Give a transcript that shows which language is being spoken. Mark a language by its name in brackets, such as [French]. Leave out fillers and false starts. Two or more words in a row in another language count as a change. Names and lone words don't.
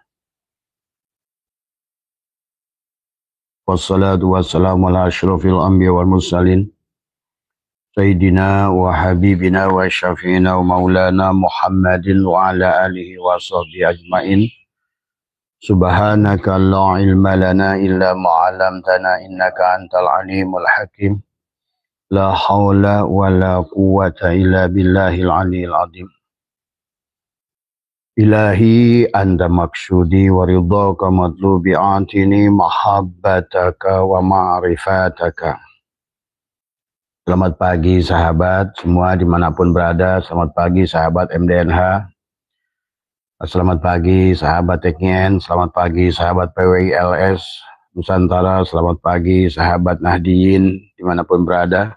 [Arabic] والصلاة والسلام على أشرف الأنبياء والمرسلين سيدنا وحبيبنا وشفيعنا ومولانا محمد وعلى آله وصحبه أجمعين. سبحانك لا علم لنا إلا ما علمتنا إنك أنت العليم الحكيم. لا حول ولا قوة إلا بالله العلي العظيم. إلهي أنت مقصودي ورضاك مطلوبي أعطني محبتك ومعرفتك. [Indonesian] Selamat pagi sahabat semua dimanapun berada. Selamat pagi sahabat MDNH. Selamat pagi sahabat Teknien. Selamat pagi sahabat PWILS Nusantara. Selamat pagi sahabat Nahdiyin dimanapun berada.